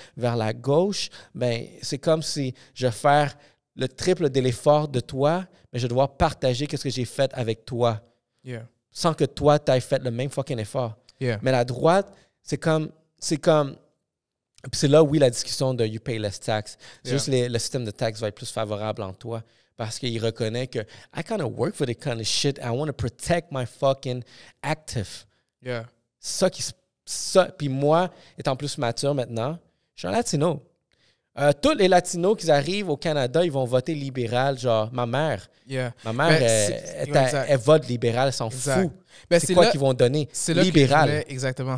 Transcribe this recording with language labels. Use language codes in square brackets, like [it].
[fr] Vers la gauche, ben c'est comme si je vais faire le triple de l'effort de toi, mais je vais devoir partager ce que j'ai fait avec toi. [en] Yeah. [fr] Sans que toi, tu aies fait le même fucking effort. [en] Yeah. [fr] Mais la droite, c'est comme... Puis c'est là, oui, la discussion de « [en] you pay less tax ». [fr] C'est juste le système de taxe va être plus favorable en toi parce qu'il reconnaît que « [en] I kind of work for this kind of shit. I want to protect my fucking active. » Yeah. [fr] Ça. Puis moi, étant plus mature maintenant, je suis un latino. Tous les latinos qui arrivent au Canada, ils vont voter libéral. Genre, ma mère, elle vote libéral, elle s'en fout. Ben, c'est quoi qu'ils vont donner? C'est là libéral. Exactement.